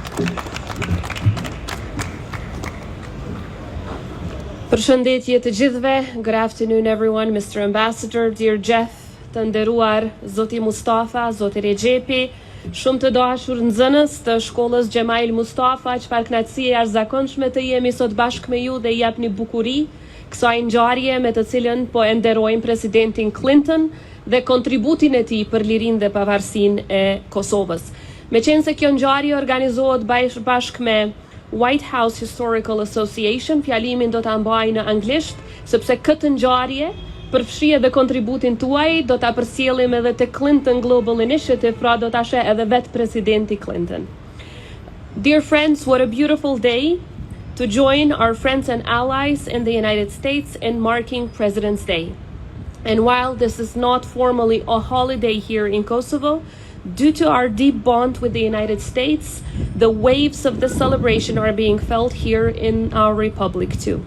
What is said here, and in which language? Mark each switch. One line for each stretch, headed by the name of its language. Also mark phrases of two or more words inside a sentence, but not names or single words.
Albanian: Përshëndetje të gjithëve.
English: Good afternoon everyone, Mr. Ambassador, dear Jeff,
Albanian: të nderuar Zoti Mustafa, Zoti Rexhepi, shumë të dashur nxënës të shkollës Gjemail Mustafa, çfarë kënaqësie e jashtëzakonshme të jemi sot bashkë me ju dhe i japni bukuri kësaj ngjarje me të cilën po e nderojmë presidentin Clinton dhe kontributin e tij për lirinë dhe pavarësinë e Kosovës. Meqense kjo ngjarje organizohet bashkë me White House Historical Association, fjalimin do ta mbaj në anglisht, sepse këtë ngjarje përfshi edhe kontributin tuaj, do ta përsjellim edhe te Clinton Global Initiative, pra do ta sheh edhe vet presidenti Clinton.
English: Dear friends, what a beautiful day to join our friends and allies in the United States in marking President's Day. And while this is not formally a holiday here in Kosovo, due to our deep bond with the United States, the waves of the celebration are being felt here in our republic too.